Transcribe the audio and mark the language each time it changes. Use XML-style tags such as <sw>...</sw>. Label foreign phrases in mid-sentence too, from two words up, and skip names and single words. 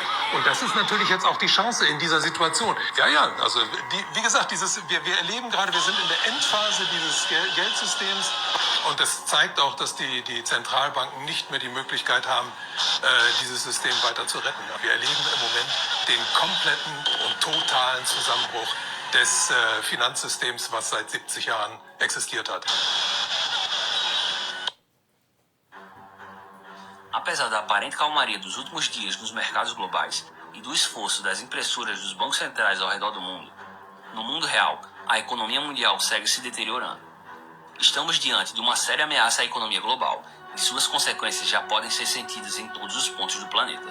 <de>Und das ist natürlich jetzt auch die Chance in dieser Situation. Ja, also wie gesagt, wir erleben gerade, wir sind in der Endphase dieses Geldsystems. Und das zeigt auch, dass die Zentralbanken nicht mehr die Möglichkeit haben, dieses System weiter zu retten. Wir erleben im Moment den kompletten und totalen Zusammenbruch des Finanzsystems, was seit 70 Jahren existiert hat.</de> <pt>Apesar da aparente calmaria dos últimos dias nos mercados globais e do esforço das impressoras dos bancos centrais ao redor do mundo, no mundo real, a economia mundial segue se deteriorando. Estamos diante de uma séria ameaça à economia global e suas consequências já podem ser sentidas em todos os pontos do planeta.</pt>